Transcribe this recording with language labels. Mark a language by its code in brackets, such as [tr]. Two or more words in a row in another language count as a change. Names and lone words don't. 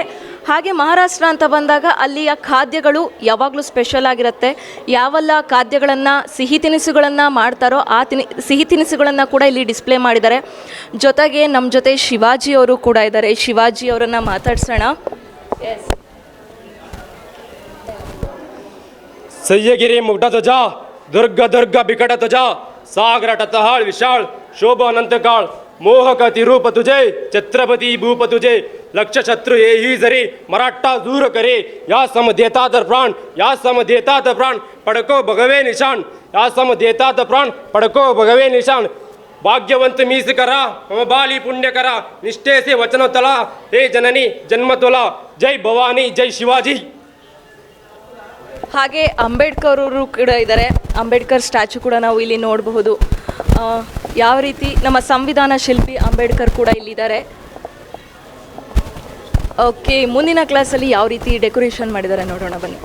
[kn] ಹಾಗೆ ಮಹಾರಾಷ್ಟ್ರ ಅಂತ ಬಂದಾಗ ಅಲ್ಲಿಯ ಖಾದ್ಯಗಳು ಯಾವಾಗಲೂ ಸ್ಪೆಷಲ್ ಆಗಿರುತ್ತೆ. ಯಾವೆಲ್ಲ ಖಾದ್ಯಗಳನ್ನು, ಸಿಹಿ ತಿನಿಸುಗಳನ್ನು ಮಾಡ್ತಾರೋ ಆ ಸಿಹಿ ತಿನಿಸುಗಳನ್ನು ಕೂಡ ಇಲ್ಲಿ ಡಿಸ್ಪ್ಲೇ ಮಾಡಿದ್ದಾರೆ. ಜೊತೆಗೆ ನಮ್ಮ ಜೊತೆ ಶಿವಾಜಿಯವರು ಕೂಡ ಇದ್ದಾರೆ. ಶಿವಾಜಿಯವರನ್ನು ಮಾತಾಡ್ಸೋಣ. ಎಸ್, [mr] सह्यगिरी मुगटा तुझा, दुर्ग दुर्ग बिकट तुझा, सागर टतहाळ विशाळ शोभ अनंत काळ, मोहक तिरूप तुझे, छत्रपती भूप तुझे, लक्ष शत्रु येही जरी मराठा दूर करे, या सम देतात प्राण, या सम देतात प्राण, पडको भगवे निशाण, या सम देतात प्राण, पडको भगवे निशाण. भाग्यवंत मीस करा, मम बाली पुण्य करा, निष्ठेसे वचन तला, हे जननी जन्म तुला, जय भवानी जय शिवाजी. [kn] ಹಾಗೆ ಅಂಬೇಡ್ಕರ್ ಅವರು ಕೂಡ ಇದ್ದಾರೆ. ಅಂಬೇಡ್ಕರ್ ಸ್ಟ್ಯಾಚು ಕೂಡ ನಾವು ಇಲ್ಲಿ ನೋಡಬಹುದು. ಯಾವ ರೀತಿ ನಮ್ಮ ಸಂವಿಧಾನ ಶಿಲ್ಪಿ ಅಂಬೇಡ್ಕರ್ ಕೂಡ ಇಲ್ಲಿದ್ದಾರೆ. ಓಕೆ, ಮುಂದಿನ ಕ್ಲಾಸಲ್ಲಿ ಯಾವ ರೀತಿ ಡೆಕೋರೇಷನ್ ಮಾಡಿದ್ದಾರೆ ನೋಡೋಣ ಬನ್ನಿ.